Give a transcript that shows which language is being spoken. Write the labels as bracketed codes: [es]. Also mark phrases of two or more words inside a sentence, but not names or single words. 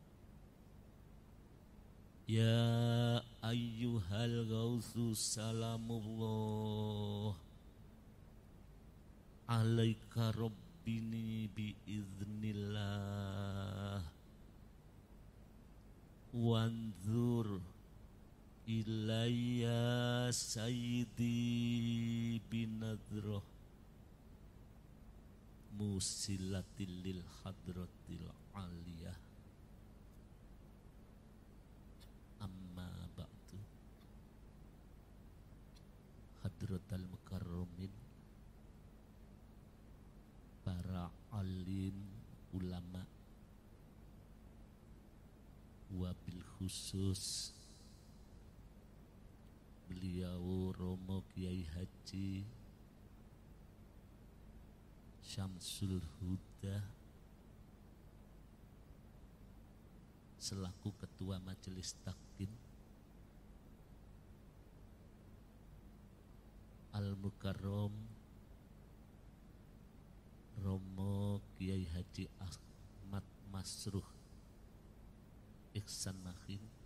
[ar] يا أيها الغوث سلام الله عليك ربني بإذن الله وانظر إلي سيدي بنظرة موصلة للحضرة العلية. أما بعد. حضرات المكرمين, [id] para alim ulama, [ar] وبالخصوص [id] beliau Romo Kiai Haji Syamsul Huda selaku Ketua Majelis Takdim, Al-Mukarram Romo Kiai Haji Ahmad Masruh Ihsan Makhin